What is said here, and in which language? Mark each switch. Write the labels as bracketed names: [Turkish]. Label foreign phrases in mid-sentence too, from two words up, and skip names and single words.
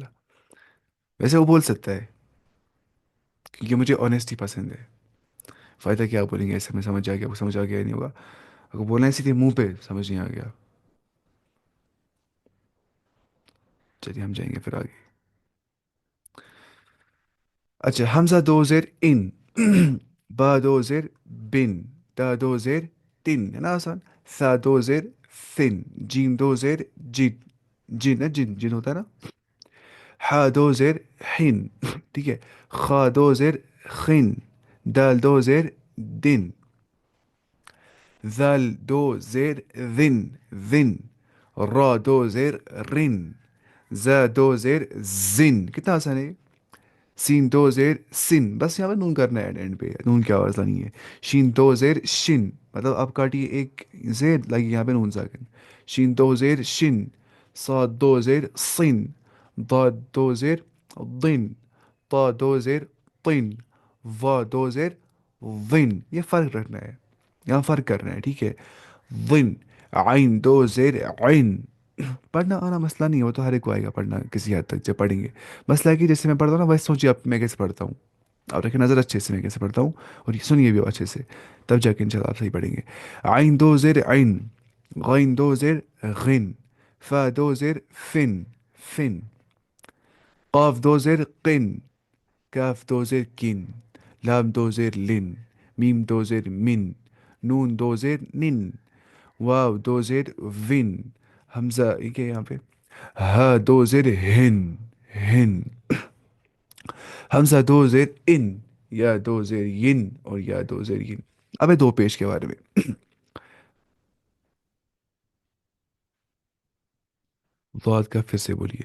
[Urdu] ویسے وہ بول سکتا ہے کیونکہ مجھے آنیسٹی پسند ہے. فائدہ کیا بولیں گے ایسے میں، سمجھ آ گیا، وہ سمجھ آ گیا نہیں ہوگا. اگر بولنا ہے سیدھے منہ پہ، سمجھ نہیں آ گیا. چلیے ہم جائیں گے پھر آگے. اچھا حمزہ دو زیر ان، با دو زیر بن، تا دو زیر تن، ہے نا آسان. ثا دو زیر ثن. جیم دو زیر جن، جن ہے، جن جن ہوتا ہے نا. حا دو زیر حن، ٹھیک ہے. خا دو زیر خن. دال دو زیر دن. ذال دو زیر ذن ذن. را دو زیر رن. زا دو زیر زن. کتنا آسان ہے. سین دو زیر سن، بس یہاں پہ نون کرنا ہے اینڈ پہ، نون کی آواز لانی ہے. شین دو زیر شن، مطلب آپ کاٹیے ایک زیر لگی یہاں پہ نون ساکن. شین دو زیر شن. صاد دو زیر صن. ضاد دو زیر ضن. طا دو زیر طن. وا دو زیر ضن. یہ فرق رکھنا ہے، یہاں فرق کرنا ہے، ٹھیک ہے. ضن. عین دو زیر عین. پڑھنا آنا مسئلہ نہیں ہے، وہ تو ہر ایک کو آئے گا پڑھنا کسی حد تک جب پڑھیں گے. مسئلہ ہے کہ جیسے میں پڑھتا ہوں نا، ویسے سوچیے آپ میں کیسے پڑھتا ہوں. آپ رکھیں نظر اچھے سے میں کیسے پڑھتا ہوں، اور یہ سنیے بھی اچھے سے، تب جا کے [Arabic] انشاءاللہ [Urdu] آپ صحیح پڑھیں گے. عین دو زیر عین. غین دو زیر غن. فا دو زیر فن فن. قاف دو زیر قن. کاف دو زیر کن. لام دو زیر لن. میم دو زیر من. نون دو زیر نن. واو دو زیر ون. حمزہ یہ کیا ہے یہاں پہ؟ ہا دو زیر ہن، ہن. حمزہ دو زیر ان، یا دو زیر ین اور یا دو زیر ین. ابے دو پیش کے بارے میں ضاد کا پھر سے بولیے.